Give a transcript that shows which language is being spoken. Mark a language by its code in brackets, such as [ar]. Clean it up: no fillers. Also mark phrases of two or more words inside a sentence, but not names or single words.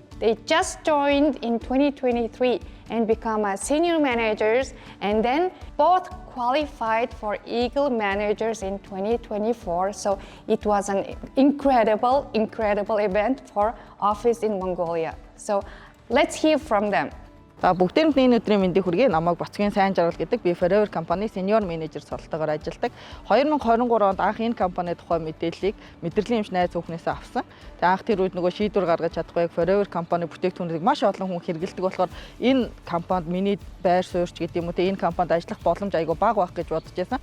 [en] They just joined in 2023 and become senior managers, and then both qualified for Eagle managers in 2024. So it was an incredible event for office in Mongolia. So let's hear from them. [mn] За бүгдээрээ энэ өдрийн мэндийг хүргэе. Намайг Боцгийн сайн жаргал гэдэг. Би Forever компани [en] senior manager [mn] сурталтайгаар ажилладаг. 2023 онд анх энэ компани тухай мэдээллийг мэдрэлийн эмч найз хүүхнээс авсан. Тэгээ анх тэр үед нөгөө шийдвэр гаргаж чадахгүй Forever компани бүтээгдэхүүнийг маш олон хүн хэрэглэдэг болохоор энэ компанид миний байр суурьч гэдэг юм уу те энэ компанид ажиллах боломж айгүй бага байх гэж бодож байсан.